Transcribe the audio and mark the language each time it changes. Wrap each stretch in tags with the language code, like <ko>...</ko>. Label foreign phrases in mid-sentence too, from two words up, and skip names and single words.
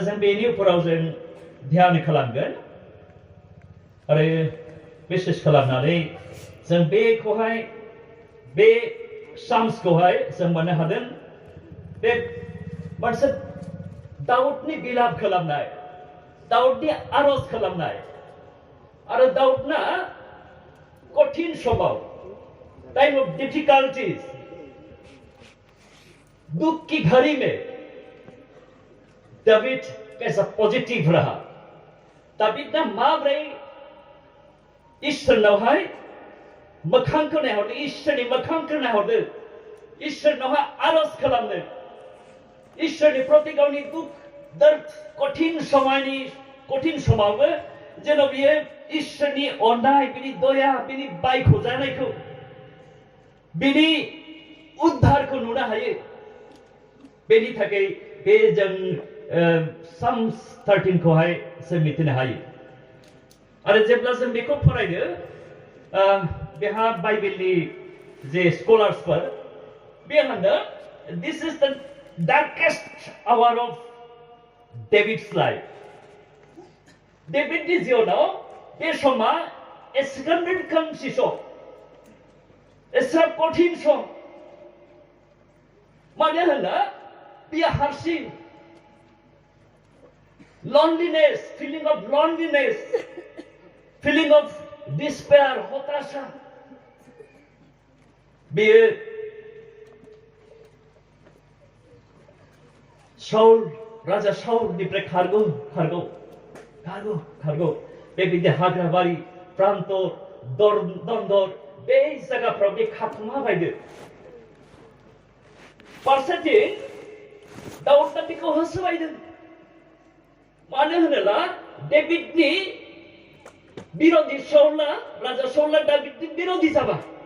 <brx>जों बेनि उनाव जों ध्यान खालामगोन आरो बिसेस खालामनानै जों बेखौहाय बे Psalms खौहाय जों मोननो हादों बे मोनसे दाउदनि बिलाप खालामनाय दाउदनि आरज खालामनाय आरो दाउदना कठिन समाव</brx> <en>time of difficulties</en> <hi>दुख की घड़ी में दाविद कैसा पॉजिटिव रहा</hi> <brx>दाविदना माब्रै इसोरनावहाय मोखांखौ नायहरदों इसोरनि मोखांखौ नायहरदों इसोरनावहाय आरज खालामदों इसोरनि प्रति गावनि दुख दर्द कठिन समावबो जेन' बियो इसोरनि अननाय बिनि दया बिनि बायखौ जानायखौ बिनि उद्धारखौ नुनो हायो बेनि थाखाय बे जों Psalms 13 खौहाय जों मिथिनो हायो आरो जेब्ला जों बेखौ फरायो बेहा बाइबेलनि जे स्कलार्सफोर बे होनदों</brx> <en>this is the darkest hour of David's life</en> <brx>डेभिडनि जिउआव बे समा एसेबां खोमसि सम एसेबां कठिन सम मानो होनना बियो हारसिं</brx> <en>loneliness feeling of despair</en> <brx>हताशा बेयो राजा शाउलनिफ्राय खारगौ बेबायदि हाग्राबारि प्रान्तर दन्दर बे जायगाफ्राव बे खाथुमा बायदो फारसेथिं दाउदआ बेखौ होसोबायदों मानो होनोब्ला डेभिडनि बिरोधि राजा शाउलआ दाविदनि बिरोधि जाबाय</brx>